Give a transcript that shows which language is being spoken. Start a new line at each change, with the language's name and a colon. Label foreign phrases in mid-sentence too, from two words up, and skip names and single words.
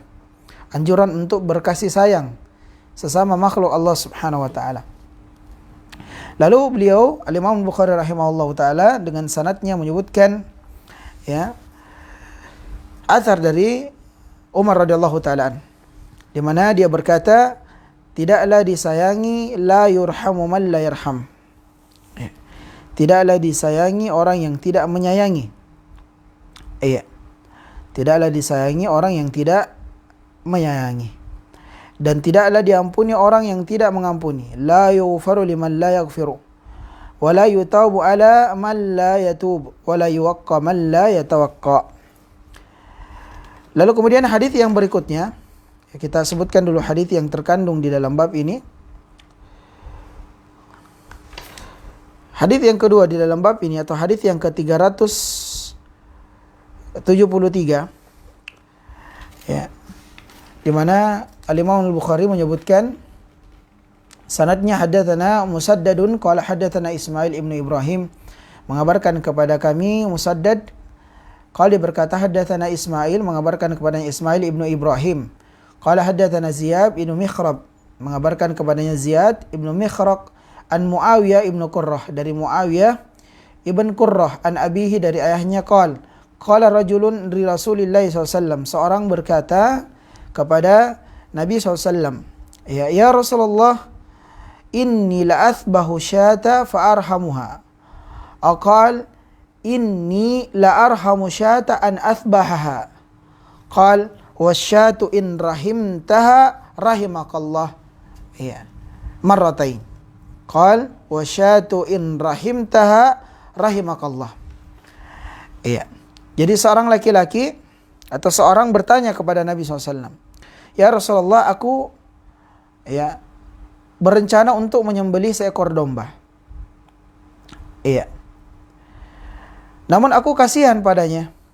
Indonesian: Anjuran untuk berkasih sayang sesama makhluk Allah
Arabic: سبحانه وتعالى.
Indonesian: Lalu beliau Al-Imam Bukhari
Arabic: رحمه الله تعالى
Indonesian: dengan sanadnya menyebutkan athar dari Umar
Arabic: رضي الله تعالى
Indonesian: di mana dia berkata, tidaklah disayangi
Arabic: لا يُرحم من لا يَرحم.
Indonesian: Tidaklah disayangi orang yang tidak menyayangi. Tidaklah disayangi orang yang tidak menyayangi. Dan tidaklah diampuni orang yang tidak mengampuni.
Arabic: لا يُغفر لمن لا يَغفر. ولا يُتاب على من لا يتوب. ولا يُوقَّ من لا يتوقَّ.
Indonesian: Lalu kemudian hadis yang berikutnya, kita sebutkan dulu hadis yang terkandung di dalam bab ini. Hadis yang kedua di dalam bab ini atau hadis yang ke-373 di mana Al-Imam Al-Bukhari menyebutkan sanadnya
Arabic: حدثنا مسدد قال حدثنا إسماعيل بن إبراهيم,
Indonesian: mengabarkan kepada kami Musaddad qala berkata
Arabic: حدثنا إسماعيل,
Indonesian: mengabarkan
Arabic: kepadanya إسماعيل بن إبراهيم، قال حدثنا زياد بن مخراق, mengabarkan kepadanya Ziyad ibnu Mikhraq عن معاوية بن قرة, dari Muawiyah ibn Qurrah, عن أبيه,
Indonesian: dari ayahnya,
Arabic: قال رجل لرسول الله ﷺ,
Indonesian: seorang berkata kepada Nabi SAW,
Arabic: يا رسول الله، إني لأذبح الشاة فأرحمها. قال إني لأرحم الشاة أن أذبحها. قال والشاة إن رحمتها رحمك الله. مرتين. قال والشاة إن رحمتها رحمك الله.
Indonesian: Jadi seorang laki-laki atau seorang bertanya kepada Nabi SAW,
Arabic: يا رسول الله,
Indonesian: aku berencana untuk menyembelih seekor domba. Namun aku kasihan padanya.